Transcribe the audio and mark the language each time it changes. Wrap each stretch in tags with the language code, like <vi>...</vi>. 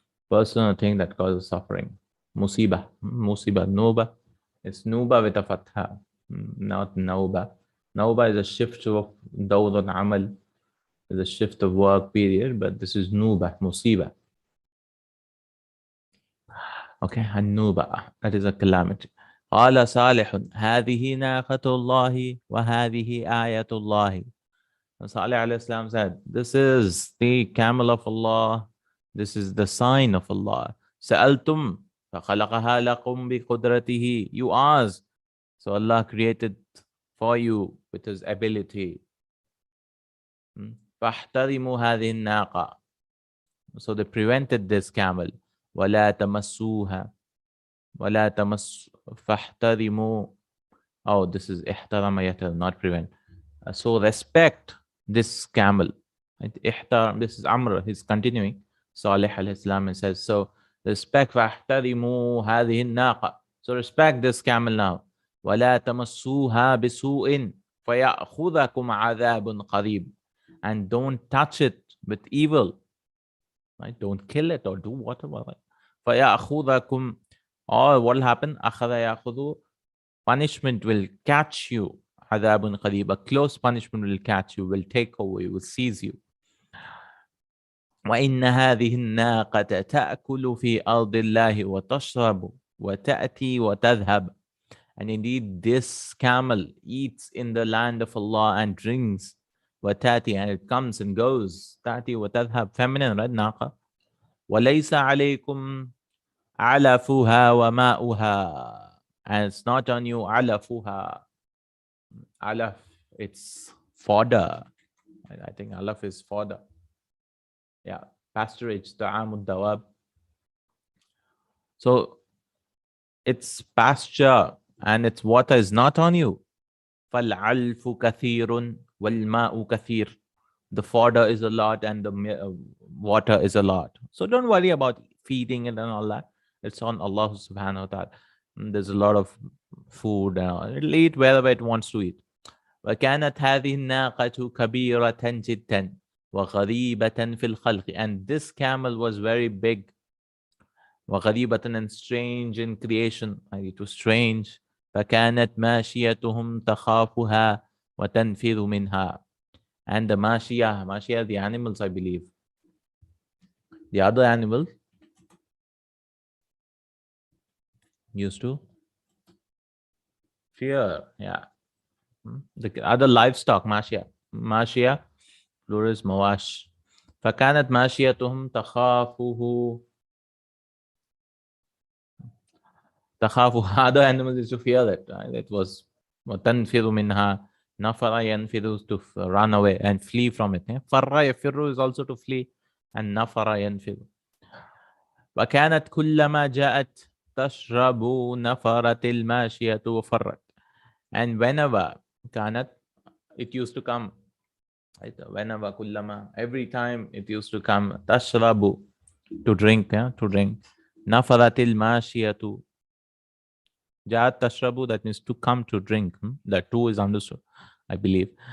<en>Person or thing that causes suffering. Musiba, musiba, nuba. It's nuba with a fatha, not nauba. Nauba is a shift of dawd and amal, is a shift of work period, but this is nuba, musiba. Okay, النوبة, that is a calamity.</en> <ar>قال صالح هذه ناقة الله وهذه آية الله.</ar> <en>Saleh alayhi salam said, this is the camel of Allah, this is the sign of Allah.</en> <ar>سألتم فخلقها لكم بقدرته.</ar> <en>You asked, so Allah created for you with His ability.</en> <ar>فاحترموا هذه الناقة.</ar> <en>So they prevented this camel.</en> <ar>ولا تمسوها. ولا تمس فاحترموا.</ar> <en>Oh, this is</en> <ar>احترم يحترم,</ar> <en>not prevent. So respect this camel. This is Amr, he's continuing. Saleh alayhi salam and says, so respect</en> <ar>فاحترموا هذه الناقة.</ar> <en>So respect this camel now.</en> <ar>ولا تمسوها بسوء فيأخذكم عذاب قريب.</ar> <en>And don't touch it with evil. Right? Don't kill it or do whatever. فيأخذكم, or what will happen?</en> <ar>أخذ يأخذ,</ar> <en>punishment will catch you.</en> <ar>عذاب قريب,</ar> <en>a close punishment will catch you, will take away, will seize you.</en> <ar>وإن هذه الناقة تأكل في أرض الله وتشرب وتأتي وتذهب.</ar> <en>And indeed this camel eats in the land of Allah and drinks. وتأتي, and it comes and goes.</en> <ar>تأتي وتذهب,</ar> <en>feminine, right?</en> <ar>ناقة. وليس عليكم علفها وماؤها.</ar> <en>And it's not on you علفها. Alaf, it's fodder. I think alaf is fodder. Yeah, pasturage,</en> <ar>ta'amud dawab.</ar> <en>So its pasture and its water is not on you.</en> <ar>فَالْعَلْفُ كَثِيرٌ وَالْمَاءُ كَثِيرٌ.</ar> <en>The fodder is a lot and the water is a lot. So don't worry about feeding it and all that. It's on Allah subhanahu wa ta'ala. There's a lot of food. It'll eat wherever it wants to eat.</en> <ar>وكانت هذه الناقة كبيرة جدا وغريبة في الخلق.</ar> <en>And this camel was very big. وغريبة, and strange in creation. It was strange.</en> <ar>فكانت ماشيتهم تخافها وتنفر منها.</ar> <en>And the mashiyah, the animals, I believe. The other animal used to fear. Yeah. The other livestock, mashia, plural is mawash.</en> <ar>فكانت ماشيتهم تخافه.</ar> <en>Other animals used to fear it. It was</en> <ar>وتنفر منها. نفر ينفر,</ar> <en>to run away and flee from it.</en> <ar>فر يفر</ar> <en>is also to flee, and نفر ينفر.</en> <ar>وكانت كلما جاءت تشرب نفرت الماشية وفرت.</ar> <en>And whenever كانت, it used to come. Whenever kullama, every time it used to come. Tashrabu, to drink, to drink.</en> <ar>Nafaratil mashiyatu.</ar> <en>Jat tashrabu, that means to come to drink. That too is understood, I believe.</en>